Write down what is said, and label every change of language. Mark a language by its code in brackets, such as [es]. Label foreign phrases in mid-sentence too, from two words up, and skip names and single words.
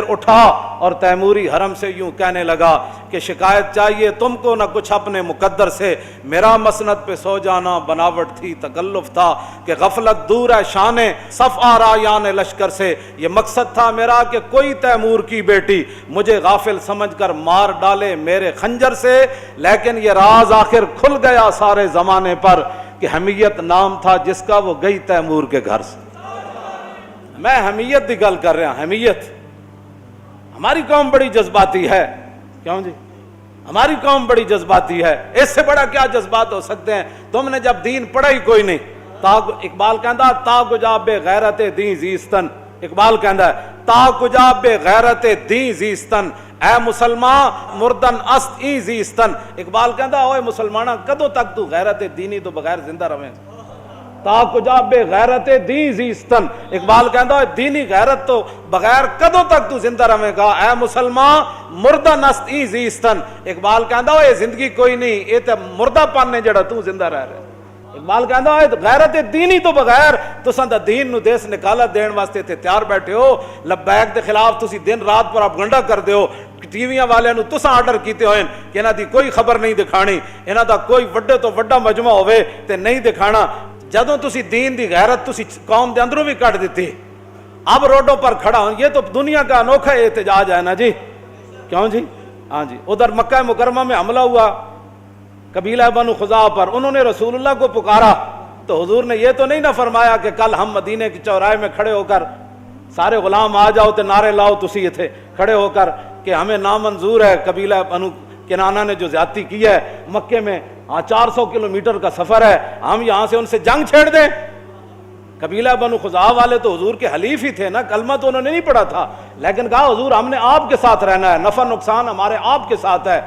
[ur] اٹھا اور تیموری حرم سے یوں کہنے لگا کہ شکایت چاہیے تم کو نہ کچھ اپنے مقدر سے, میرا مسند پہ سو جانا بناوٹ تھی تکلف تھا کہ غفلت دور ہے شان صف آرایان لشکر سے, یہ مقصد تھا میرا کہ کوئی تیمور کی بیٹی مجھے غافل سمجھ کر مار ڈالے میرے خنجر سے, لیکن یہ راز آخر کھل گیا سارے زمانے پر کہ حمیت نام تھا جس کا وہ گئی تیمور کے گھر سے. میں حمیت کی گل کر رہا, حمیت. ہماری قوم بڑی جذباتی ہے, کیوں جی؟ ہماری قوم بڑی جذباتی ہے, اس سے بڑا کیا جذبات ہو سکتے ہیں؟ تم نے جب دین پڑھا ہی کوئی نہیں. [fa] اقبال کہندا تا کجا بے غیرت دین زیستن, اقبال [pa] کہندا ہے [fa] تا کجا بے غیرت دین زیستن, اے مسلمان مردن است ای زیستن. [pa] اقبال کہندا اوے مسلمانہ کدوں تک تو غیرت دینی تو بغیر زندہ رہیں, [fa] تا کجا بے غیرت دین زیستن. [pa] اقبال کہندا دینی غیرت تو بغیر کدوں تک تو زندہ رہیں گا, [fa] اے مسلمان مردن است ای زیستن. [pa] اقبال کہندا اے زندگی کوئی نہیں, اے تے مردہ پن نے جڑا تو زندہ رہ رہا. اقبال کہندا غیرت دینی تو بغیر تساں دا دین نو دیس نکالا دین واسطے تے تیار بیٹھے ہو, لبیک دے خلاف تسی دن رات پروپیگنڈا کردے ہو, ٹی ویاں والے نو تساں آرڈر کیتے ہوئے کہ انہاں دی کوئی خبر نہیں دکھانی, انہاں دا کوئی وڈے تو وڈا مجمع ہوئے تے نہیں دکھانا. جدوں تسی دین دی غیرت تسی قوم دے اندروں بھی کٹ دیتی, [ur] اب روڈوں پر کھڑا ہوں, یہ تو دنیا کا انوکھا احتجاج ہے نا جی, [pa] کیوں جی؟ ہاں جی. [ur] ادھر مکہ مکرمہ میں حملہ ہوا قبیلہ بنو خزاعہ پر, انہوں نے رسول اللہ کو پکارا تو حضور نے یہ تو نہیں نہ فرمایا کہ کل ہم مدینے کی چوراہے میں کھڑے ہو کر سارے غلام آ جاؤ [pa] تے نعرے لاؤ تسی [ur] یہ تھے کھڑے ہو کر کہ ہمیں نامنظور ہے قبیلہ بنو کنانہ نے جو زیادتی کی ہے مکے میں, 400 کلومیٹر کا سفر ہے, ہم یہاں سے ان سے جنگ چھیڑ دیں. قبیلہ بنو خزاعہ والے تو حضور کے حلیف ہی تھے نا, کلمہ تو انہوں نے نہیں پڑھا تھا, لیکن کہا حضور ہم نے آپ کے ساتھ رہنا ہے, نفع نقصان ہمارے آپ کے ساتھ ہے.